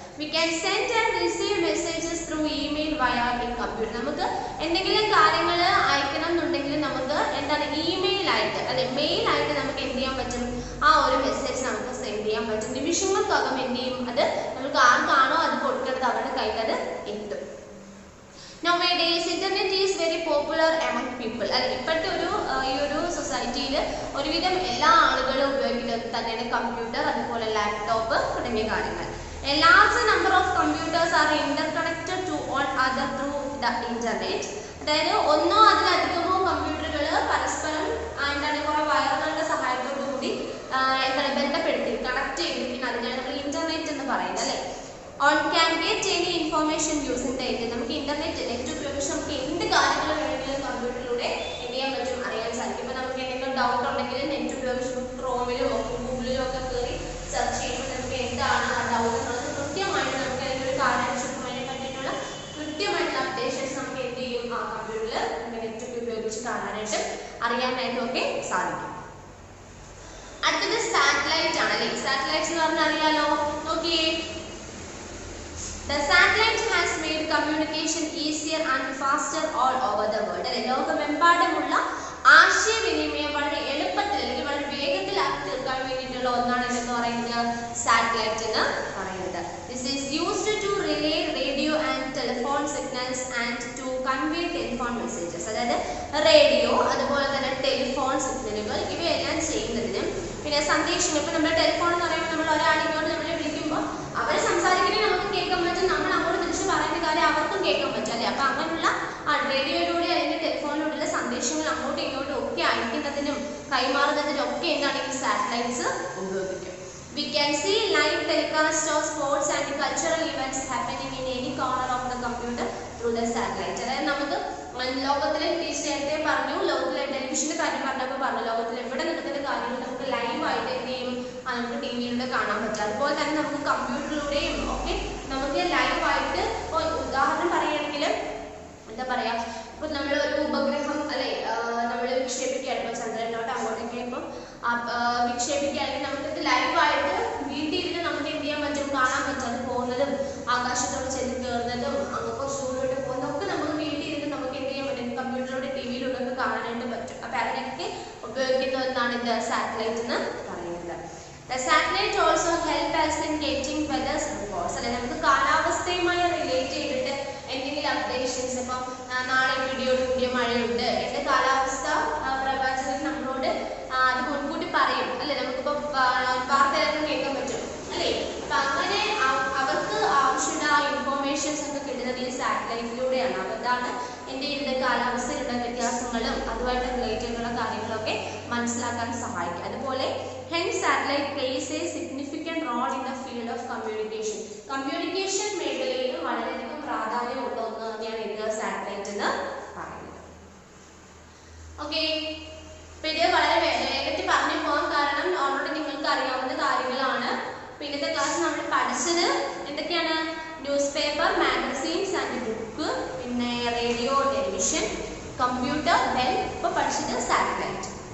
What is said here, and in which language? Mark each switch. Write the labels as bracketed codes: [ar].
[en] We can send and receive messages through email via in computer. [ml] നമുക്ക് എന്തെങ്കിലും കാര്യങ്ങൾ അയക്കണം എന്നുണ്ടെങ്കിൽ നമുക്ക് എന്താണ് ഇമെയിൽ ആയിട്ട് അല്ലെ, മെയിൽ ആയിട്ട് നമുക്ക് എന്ത് ചെയ്യാൻ പറ്റും, ആ ഒരു മെസ്സേജ് നമുക്ക് സെൻഡ് ചെയ്യാൻ പറ്റും. നിമിഷങ്ങൾക്കകം എന്ത് ചെയ്യും, അത് നമുക്ക് ആർക്കാണോ അത് കൊടുക്കേണ്ടത് അവരുടെ കയ്യിൽ അത് എത്തും. [en] Nowadays internet is very popular among people. [ml] അല്ലെ, ഇപ്പോഴത്തെ ഈ ഒരു സൊസൈറ്റിയിൽ ഒരുവിധം എല്ലാ ആളുകളും ഉപയോഗിക്കുന്നത് തന്നെയാണ് കമ്പ്യൂട്ടർ, അതുപോലെ ലാപ്ടോപ്പ് തുടങ്ങിയ കാര്യങ്ങൾ. [en] A large number of computers are interconnected to all other through the internet. [ml] അതായത് ഒന്നോ അതിലധികമോ കമ്പ്യൂട്ടറുകൾ പരസ്പരം എന്താണ് കുറെ വയറുകളുടെ സഹായത്തോടു കൂടി എന്താണ് ബന്ധപ്പെടുത്തി കണക്ട് ചെയ്തിരിക്കുന്നത്, അതിനാണ് നമ്മൾ ഇന്റർനെറ്റ് എന്ന് പറയുന്നത് അല്ലെ. [en] On can get any information using the internet. [ml] നമുക്ക് ഇന്റർനെറ്റ് നെറ്റ് ഉപയോഗിച്ച് നമുക്ക് എന്ത് കാര്യങ്ങൾ വേണമെങ്കിലും കമ്പ്യൂട്ടറിലൂടെ എന്ത് ചെയ്യാൻ പറ്റും, അറിയാൻ സാധിക്കും. ഇപ്പം നമുക്ക് എന്തെങ്കിലും ഡൗട്ട് ഉണ്ടെങ്കിൽ നെറ്റ് ഉപയോഗിച്ച് ക്രോമിലോ ഗൂഗിളിലോ ഒക്കെ കയറി സെർച്ച് ചെയ്യുമ്പോൾ നമുക്ക് എന്താണ് ആ ഡൗട്ട് എന്നുള്ളത് കൃത്യമായിട്ട് നമുക്ക് അല്ലെങ്കിൽ ഒരു കാര്യം ചുറ്റുമതിനെ പറ്റിയിട്ടുള്ള കൃത്യമായിട്ടുള്ള അപ്ഡേഷൻസ് നമുക്ക് എന്ത് ചെയ്യും, ആ കമ്പ്യൂട്ടറിൽ നമുക്ക് നെറ്റ് ഒക്കെ ഉപയോഗിച്ച് കാണാനായിട്ട് അറിയാനായിട്ടും ഒക്കെ സാധിക്കും. അടുത്തത് സാറ്റലൈറ്റ് ആണ് അല്ലേ. സാറ്റലൈറ്റ്സ് എന്ന് പറഞ്ഞാൽ അറിയാലോ, നോക്കിയേ. [en] The satellite has made communication easier and faster all over the world. [ml] അല്ലെ, ലോകമെമ്പാടുമുള്ള ആശയവിനിമയം വളരെ എളുപ്പത്തിൽ അല്ലെങ്കിൽ വളരെ വേഗത്തിലാക്കി തീർക്കാൻ വേണ്ടിയിട്ടുള്ള ഒന്നാണ് എന്ന് പറയുന്നത് സാറ്റലൈറ്റ് എന്ന് പറയുന്നത്. [en] This is used to relay radio and telephone signals and to convey telephone messages. [ml] അതായത് റേഡിയോ അതുപോലെ തന്നെ ടെലിഫോൺ സിഗ്നലുകൾ ഇവയെല്ലാം ചെയ്യുന്നതിനും പിന്നെ സന്ദേശങ്ങൾ. ഇപ്പൊ നമ്മുടെ ടെലിഫോൺ എന്ന് പറയുമ്പോൾ നമ്മൾ ഒരാളിങ്ങോട്ട് നമ്മളെ വിളിക്കുമ്പോൾ അവർ സംസാരിക്കുന്നത് നമുക്ക് കേൾക്കാൻ പറ്റും, നമ്മൾ അങ്ങോട്ട് തിരിച്ച് പറയുന്ന കാര്യം അവർക്കും കേൾക്കാൻ പറ്റും അല്ലേ. അപ്പൊ അങ്ങനെയുള്ള റേഡിയോയിലൂടെ അല്ലെങ്കിൽ ടെലിഫോണിലൂടെയുള്ള സന്ദേശങ്ങൾ അങ്ങോട്ടും ഇങ്ങോട്ടും ഒക്കെ അയക്കുന്നതിനും കൈമാറുന്നതിനും ഒക്കെ എന്താണ് ഈ സാറ്റലൈറ്റ്സ് ഉപയോഗിക്കും. [en] We can see live telecast of sports and cultural events happening in any corner of the computer through the satellite. [ml] അതായത് നമുക്ക് ലോകത്തിലെ നേരത്തെ പറഞ്ഞു, ലോകത്തിലെ ടെലിവിഷന്റെ കാര്യം പറഞ്ഞപ്പോൾ പറഞ്ഞു, ലോകത്തിൽ എവിടെ നടക്കുന്ന കാര്യങ്ങൾ നമുക്ക് ലൈവായിട്ട് എന്ത് ചെയ്യും, നമുക്ക് ടി വിയിലൂടെ കാണാൻ പറ്റും. അതുപോലെ തന്നെ നമുക്ക് കമ്പ്യൂട്ടറിലൂടെയും ഒക്കെ നമുക്ക് ലൈവായിട്ട്, ഇപ്പോൾ ഉദാഹരണം പറയുകയാണെങ്കിൽ എന്താ പറയാ, ഇപ്പൊ നമ്മൾ ഒരു ഉപഗ്രഹം അല്ലെ നമ്മൾ വിക്ഷേപിക്കുകയാണ്, ഇപ്പോൾ ചന്ദ്രനിലോട്ട് അങ്ങോട്ടൊക്കെ ഇപ്പം വിക്ഷേപിക്കുകയാണെങ്കിൽ നമുക്കിത് ലൈവായിട്ട് വീട്ടിൽ ഇരുന്ന് നമുക്ക് എന്ത് ചെയ്യാൻ പറ്റും, കാണാൻ പറ്റും. അത് പോകുന്നതും ആകാശത്തോട് ചെന്ന് കയറുന്നതും അങ്ങ് കുറച്ചുകൂടെ പോകുന്നതൊക്കെ നമുക്ക് വീട്ടിൽ ഇരുന്ന് നമുക്ക് എന്ത് ചെയ്യാൻ പറ്റും, കമ്പ്യൂട്ടറിലൂടെ ടി വിയിലൂടെ ഒക്കെ കാണാനായിട്ട് പറ്റും. അപ്പൊ അതിനൊക്കെ ഉപയോഗിക്കുന്ന ഒന്നാണ് ഇത് സാറ്റലൈറ്റ് എന്ന് പറയുന്നത്. [en] The satellite also help us in getting weather reports. [ml] അല്ലെ നമുക്ക് കാലാവസ്ഥയുമായി റിലേറ്റ് ചെയ്തിട്ട് എന്തെങ്കിലും അപ്ഡേഷൻസ്, ഇപ്പം നാളെ ഇടിയോട് കൂടിയ മഴയുണ്ട്, എന്റെ കാലാവസ്ഥ പ്രവാചകൻ നമ്മളോട് അത് മുൻകൂട്ടി പറയും അല്ലെ, നമുക്കിപ്പോ വാർത്തയിലൊക്കെ കേൾക്കാൻ പറ്റും അല്ലെ. അപ്പൊ അങ്ങനെ അവർക്ക് ആവശ്യമുള്ള ഇൻഫോർമേഷൻസ് ഒക്കെ കിട്ടുന്നത് ഈ സാറ്റലൈറ്റിലൂടെയാണ്. അപ്പൊ അതാണ് ഇന്ത്യയുടെ കാലാവസ്ഥയിലുള്ള വ്യത്യാസങ്ങളും അതുമായിട്ട് റിലേറ്റ് ചെയ്തിട്ടുള്ള കാര്യങ്ങളൊക്കെ മനസ്സിലാക്കാൻ സഹായിക്കും. അതുപോലെ [en] hence satellite plays a significant role in the field of communication. [ml] Communication മേഖലയിൽ വളരെയധികം പ്രാധാന്യമുള്ള ഒന്ന് തന്നെയാണ് ഇത് സാറ്റലൈറ്റ് എന്ന് പറയുന്നത്. ഓക്കെ, അപ്പൊ ഇത് വളരെ വേഗത്തിൽ പറഞ്ഞു പോകാൻ കാരണം ഓൾറെഡി നിങ്ങൾക്ക് അറിയാവുന്ന കാര്യങ്ങളാണ്. പിന്നത്തെ ക്ലാസ് നമ്മൾ പഠിച്ചത് എന്തൊക്കെയാണ്, news paper, magazines and book, പിന്നെ റേഡിയോ, ടെലിവിഷൻ, കമ്പ്യൂട്ടർ, ദെൻ ഇപ്പൊ പഠിച്ചത് സാറ്റലൈറ്റ്.